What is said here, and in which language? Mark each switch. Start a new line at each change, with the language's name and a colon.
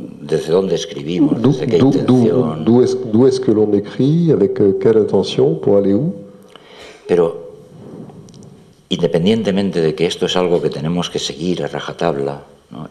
Spanish: desde dónde escribimos, desde qué intención.
French: D'où est-ce que l'on écrit, avec quelle intention, pour aller où?
Spanish: Pero independientemente de que esto es algo que tenemos que seguir a rajatabla, ¿no?